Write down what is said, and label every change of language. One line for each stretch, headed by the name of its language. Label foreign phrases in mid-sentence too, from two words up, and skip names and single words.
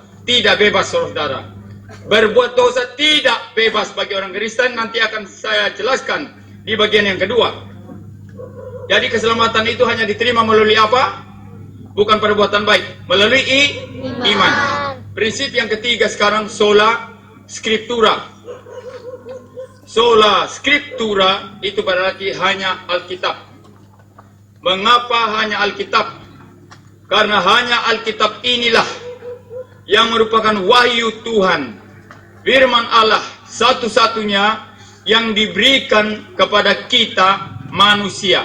Indonesian: Tidak bebas, saudara. Berbuat dosa tidak bebas bagi orang Kristen. Nanti akan saya jelaskan di bagian yang kedua. Jadi keselamatan itu hanya diterima melalui apa? Bukan perbuatan baik, melalui iman. Prinsip yang ketiga sekarang,
Latin: sola scriptura. Sola scriptura
Indonesian: itu berarti hanya Alkitab. Mengapa hanya Alkitab? Karena hanya Alkitab inilah yang merupakan wahyu Tuhan, firman Allah satu-satunya yang diberikan kepada kita manusia.